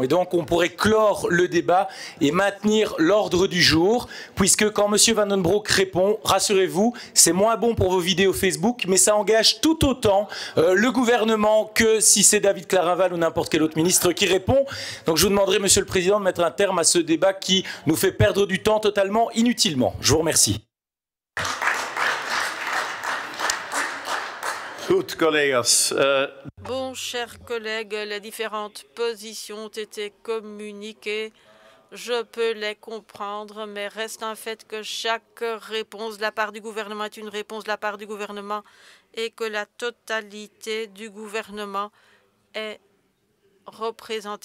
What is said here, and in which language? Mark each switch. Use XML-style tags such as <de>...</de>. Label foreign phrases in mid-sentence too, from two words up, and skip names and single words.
<fr>Et donc, on pourrait clore le débat et maintenir l'ordre du jour, puisque quand Monsieur Van den Broek répond, rassurez-vous, c'est moins bon pour vos vidéos Facebook, mais ça engage tout autant le gouvernement que si c'est David Clarinval ou n'importe quel autre ministre qui répond. Donc, je vous demanderai, Monsieur le Président, de mettre un terme à ce débat qui nous fait perdre du temps totalement inutilement. Je vous remercie.</fr> <nl>Goed, collega's.</nl> <fr>Bon, chers collègues, les différentes positions ont été communiquées. Je peux les comprendre, mais reste un fait que chaque réponse de la part du gouvernement est une réponse de la part du gouvernement et que la totalité du gouvernement est représentée.</fr>